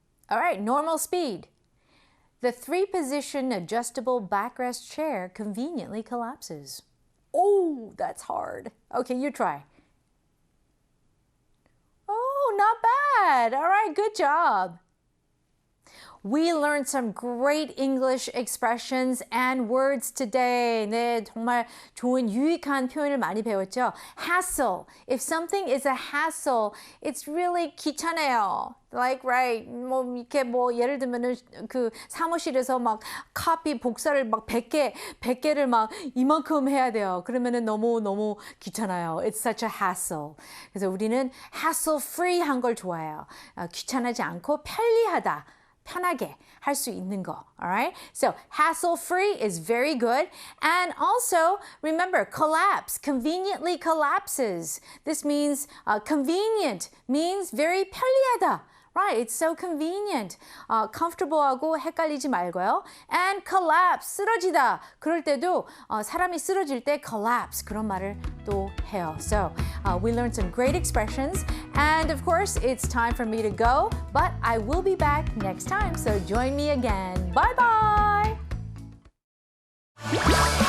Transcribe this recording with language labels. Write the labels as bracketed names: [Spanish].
[English] All right, normal speed. The 3-position adjustable backrest chair conveniently collapses. Oh, that's hard. Okay, you try. Oh, not bad. All right, good job. We learned some great English expressions and words today. [Korean] 네, 정말 좋은 유익한 표현을 많이 배웠죠. [English] Hassle. If something is a hassle, it's really [Korean] 귀찮아요. Like, right, 뭐, 이렇게 뭐, 예를 들면은 그 사무실에서 막 카피 복사를 막 100개를 막 이만큼 해야 돼요. 그러면은 너무 귀찮아요. [English] It's such a hassle. [Korean] 그래서 우리는 hassle free 한 걸 좋아해요. 귀찮아지 않고 편리하다. 편하게 할 수 있는 거. Alright? [English] So hassle-free is very good. And also, remember, collapse, conveniently collapses. This means convenient, means very [Korean] 편리하다. [English] Right, it's so convenient. [Korean] comfortable하고 헷갈리지 말고요. [English] And collapse, 쓰러지다. [Korean] 그럴 때도 사람이 쓰러질 때 collapse 그런 말을 또 해요. [English] So we learned some great expressions. And of course, it's time for me to go. But I will be back next time. So join me again. Bye-bye.